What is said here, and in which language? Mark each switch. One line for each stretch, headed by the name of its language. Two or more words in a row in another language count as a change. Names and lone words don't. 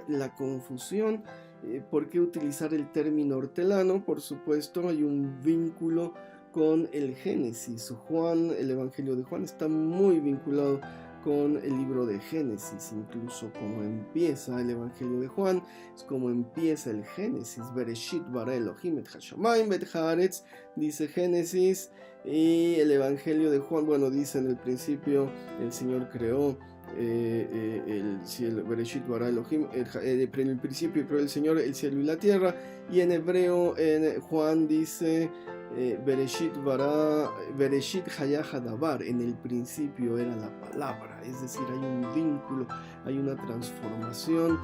Spanish: La confusión, ¿por qué utilizar el término hortelano? Por supuesto, hay un vínculo con el Génesis. Juan, el Evangelio de Juan está muy vinculado con el libro de Génesis, incluso como empieza el Evangelio de Juan, es como empieza el Génesis.
Hebrew: בראשית ברא אלהים את השמים ואת הארץ,
Spanish: dice Génesis, y el Evangelio de Juan, bueno, dice en el principio el Señor creó el cielo.
Hebrew: בראשית ברא אלהים,
Spanish: en el principio creó el Señor el cielo y la tierra, y en hebreo, en Juan dice
Hebrew: בראשית היה הדבר,
Spanish: en el principio era la palabra, es decir, hay un vínculo, hay una transformación.